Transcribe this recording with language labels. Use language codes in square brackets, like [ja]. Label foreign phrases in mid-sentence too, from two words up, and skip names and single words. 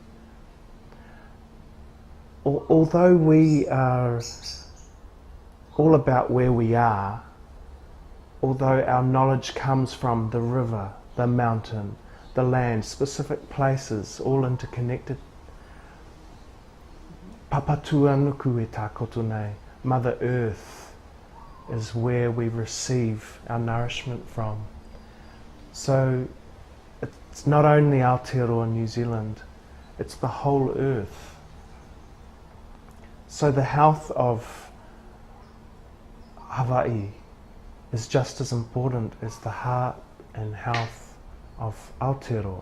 [en] Although we are all about where we are, although our knowledge comes from the river, the mountain, the land, specific places, all interconnected, [mi] papatua nuku e tā koto nei, [en] Mother Earth is where we receive our nourishment from. So it's not only Aotearoa, New Zealand, it's the whole earth So the health of Hawaii is just as important as the heart and health of Aotearoa.